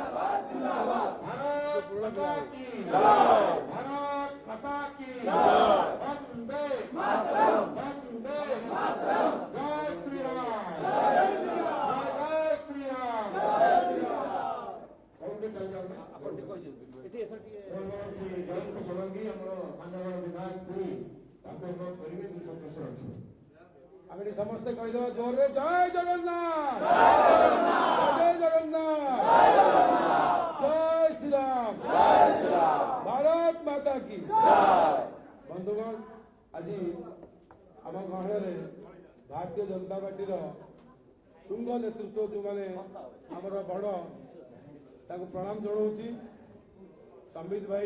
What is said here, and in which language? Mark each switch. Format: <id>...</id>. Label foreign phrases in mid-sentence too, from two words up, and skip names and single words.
<hi>भारत माता की भारत माता की वंदे वंदे जय श्री राम जय श्री राम जयंत सोलंकी विधायक पुरी</hi> <or>ଆମେ ସମସ୍ତେ କହିଦେବା ଜୋରରେ ଜୟ ଜଗନ୍ନାଥ ଜୟ ଜଗନ୍ନାଥ</or> <hi>जय श्रीराम भारत माता की</hi> <or>ବନ୍ଧୁଗଣ ଆଜି ଆମ ଗହଣରେ ଭାରତୀୟ ଜନତା ପାର୍ଟିର ତୁଙ୍ଗ ନେତୃତ୍ୱ ଯେଉଁମାନେ ଆମର ବଡ଼ ତାଙ୍କୁ ପ୍ରଣାମ ଜଣାଉଛି ସମୀର</or>